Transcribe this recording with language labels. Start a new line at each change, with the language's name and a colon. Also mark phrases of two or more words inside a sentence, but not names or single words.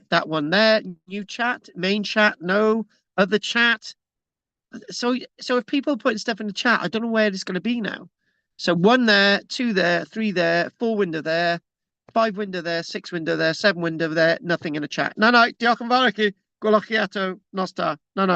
English: That one there. New chat, main chat, no. Other chat. So if people are putting stuff in the chat, I don't know where it's going to be now. So 1 there, 2 there, 3 there, 4 window there, 5 window there, 6 window there, 7 window there, nothing in the chat. No,
Welsh: diolch yn fawr i chi. Gwelwch chi eto nos da. No.